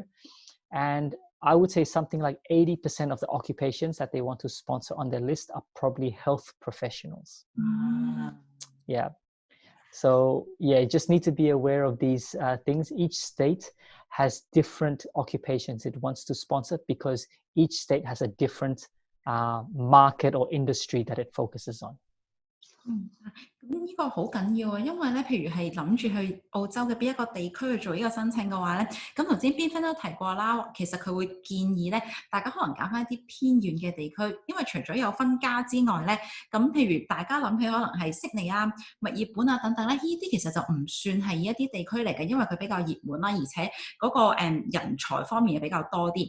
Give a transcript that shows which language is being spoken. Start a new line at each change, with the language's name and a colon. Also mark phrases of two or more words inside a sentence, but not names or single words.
English: And I would say something like 80% of the occupations that they want to sponsor on their list are probably health professionals. Yeah. So yeah, you just need to be aware of these things. Each state has different occupations it wants to sponsor because each state has a different market or industry that it focuses on.
Cantonese: 咁呢個好緊要啊，因為咧，譬如係諗住去澳洲嘅邊一個地區去做呢個申請嘅話咧，咁頭先 Binfeng 都提過啦，其實佢會建議咧，大家可能揀翻一啲偏遠嘅地區，因為除咗有分家之外咧，咁譬如大家諗起可能係悉尼啊、墨爾本啊等等咧，呢啲其實就唔算係一啲地區嚟嘅，因為佢比較熱門啦，而且嗰個人才方面又比較多啲。